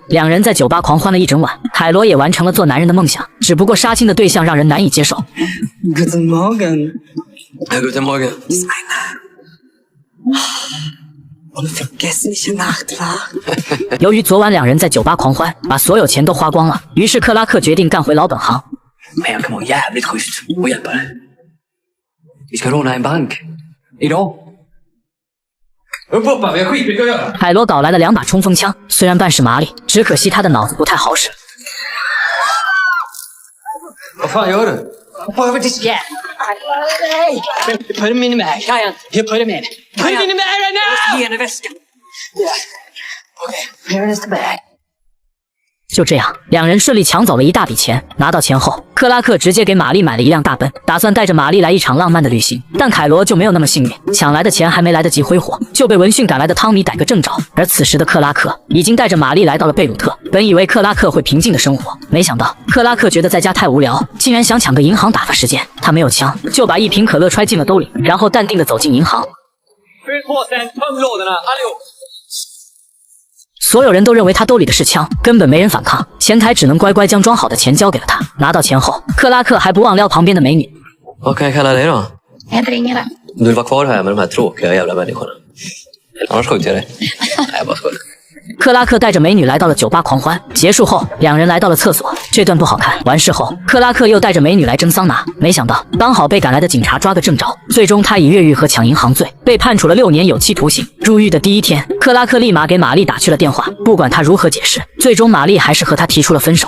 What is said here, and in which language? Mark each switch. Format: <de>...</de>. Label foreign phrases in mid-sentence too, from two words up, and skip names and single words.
<zh>两人在酒吧狂欢了一整晚，凯罗也完成了做男人的梦想，只不过杀青的对象让人难以接受。</zh> <de>Guten Morgen. Guten Morgen. Und vergessliche Nacht war.</de> <zh>由于昨晚两人在酒吧狂欢，把所有钱都花光了，于是克拉克决定干回老本行。</zh> <sv>Men jag kan vara jävligt schysst och hjälpa dig. Vi ska råna en bank. Idag. Upp pappa, vi har skitmycket att göra.</sv> <zh>凯罗搞来了2把冲锋枪，虽然办事麻利，只可惜他的脑子不太好使。</zh> <sv>Vad fan gör du? Hoppa över disken.</sv> <en>Put him in the bag. You put him in. Put him in the bag right now!</en> <sv>Ge henne väskan.</sv> <en>Yeah. Okay, here is the bag.</en> <zh>就这样，两人顺利抢走了一大笔钱。拿到钱后，克拉克直接给玛丽买了一辆大奔，打算带着玛丽来一场浪漫的旅行。但凯罗就没有那么幸运，抢来的钱还没来得及挥霍，就被闻讯赶来的汤米逮个正着。而此时的克拉克已经带着玛丽来到了贝鲁特，本以为克拉克会平静的生活，没想到克拉克觉得在家太无聊，竟然想抢个银行打发时间。他没有枪，就把1瓶可乐揣进了兜里，然后淡定地走进银行。</zh> <sv>Fyll påsen, töm lådorna, allihop.</sv> <zh>所有人都认为他兜里的是枪，根本没人反抗。前台只能乖乖将装好的钱交给了他。拿到钱后，克拉克还不忘撩旁边的美女。</zh> <sv>Vad kan jag kalla dig då? Jag heter Ingela. Du vill vara kvar här med de här tråkiga jävla människorna. Annars skjuter jag dig. Nej, jag bara skojar.</sv> <zh>克拉克带着美女来到了酒吧狂欢，结束后，两人来到了厕所。这段不好看。完事后，克拉克又带着美女来蒸桑拿，没想到刚好被赶来的警察抓个正着。最终，他以越狱和抢银行罪被判处了6年有期徒刑。入狱的第一天，克拉克立马给玛丽打去了电话，不管他如何解释，最终玛丽还是和他提出了分手。</zh>